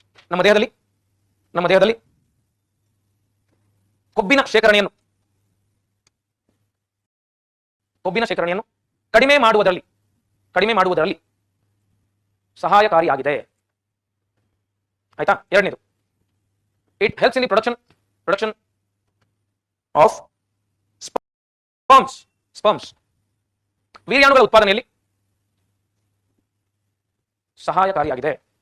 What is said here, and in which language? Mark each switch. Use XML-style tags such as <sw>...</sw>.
<kn>ನಮ್ಮ ದೇಹದಲ್ಲಿ ಕೊಬ್ಬಿನ ಶೇಖರಣೆಯನ್ನು ಕಡಿಮೆ ಮಾಡುವುದರಲ್ಲಿ ಸಹಾಯಕಾರಿಯಾಗಿದೆ. ಆಯ್ತಾ?</kn> <en>ಎರಡನೇದು it helps in the production of sperms.</en> <kn>ವೀರ್ಯಾಣುಗಳ ಉತ್ಪಾದನೆಯಲ್ಲಿ ಸಹಕಾರಿಯಾಗಿದೆ.</kn>